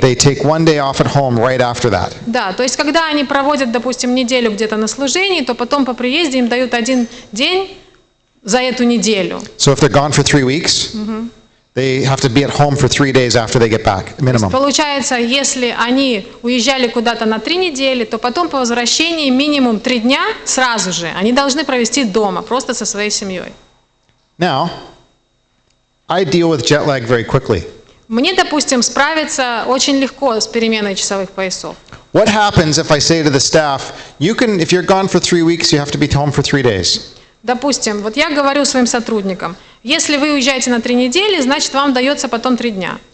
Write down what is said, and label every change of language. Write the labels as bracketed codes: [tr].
[en] they take 1 day off at home right after that. [ru] Да, то есть когда они проводят, допустим, неделю где-то на служении, то потом по приезде им дают один день за эту неделю. [en] So if they're gone for 3 weeks, they have to be at home for 3 days after they get back, minimum. [ru] Получается, если они уезжали куда-то на 3 недели, то потом по возвращении минимум 3 дня сразу же они должны провести дома, просто со своей семьей. [en] Now, I deal with jet lag very quickly. [ru] Мне, допустим, справиться очень легко с переменой часовых поясов. [en] What happens if I say to the staff, if you're gone for 3 weeks, you have to be home for 3 days? [ru] Допустим, вот я говорю своим сотрудникам, если вы уезжаете на 3 недели, значит, вам дается потом 3 дня.